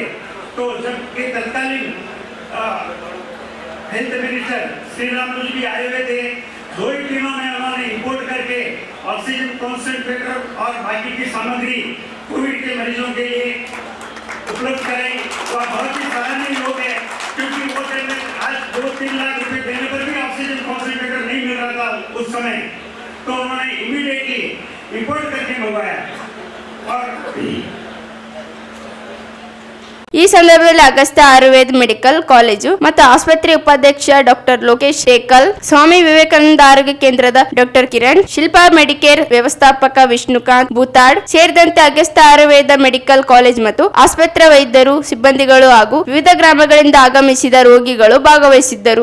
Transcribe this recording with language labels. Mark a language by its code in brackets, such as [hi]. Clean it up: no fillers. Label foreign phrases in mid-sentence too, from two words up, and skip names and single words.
[hi] तो जब के तत्कालीन [en] health minister [hi] श्री रामुलु जी आए हुए थे, 2 ही दिनों में उन्होंने इंपोर्ट करके [en] oxygen concentrator [hi] और बाकी की सामग्री कोविड के मरीजों के लिए उपलब्ध कराई। तो बहुत ही सराहनीय योग है, क्योंकि वो टाइम में आज 2-3 लाख रुपए देने पर भी [en] oxygen concentrator [hi] नहीं मिल रहा था उस समय, तो उन्होंने इमीडिएटली इंपोर्ट करके मंगवाया। और [kn] ಈ ಸಂದರ್ಭದಲ್ಲಿ ಅಗಸ್ತ್ಯ ಆಯುರ್ವೇದ ಮೆಡಿಕಲ್ ಕಾಲೇಜು ಮತ್ತು ಆಸ್ಪತ್ರೆ ಉಪಾಧ್ಯಕ್ಷ ಡಾಕ್ಟರ್ ಲೋಕೇಶ್ ಶೇಕಲ್, ಸ್ವಾಮಿ ವಿವೇಕಾನಂದ ಆರೋಗ್ಯ ಕೇಂದ್ರದ ಡಾಕ್ಟರ್ ಕಿರಣ್, ಶಿಲ್ಪಾ ಮೆಡಿಕೇರ್ ವ್ಯವಸ್ಥಾಪಕ ವಿಷ್ಣುಕಾಂತ್ ಬೂತಾಡ್ ಸೇರಿದಂತೆ ಅಗಸ್ತ್ಯ ಆಯುರ್ವೇದ ಮೆಡಿಕಲ್ ಕಾಲೇಜ್ ಮತ್ತು ಆಸ್ಪತ್ರೆ ವೈದ್ಯರು, ಸಿಬ್ಬಂದಿಗಳು ಹಾಗೂ ವಿವಿಧ ಗ್ರಾಮಗಳಿಂದ ಆಗಮಿಸಿದ ರೋಗಿಗಳು ಭಾಗವಹಿಸಿದ್ದರು.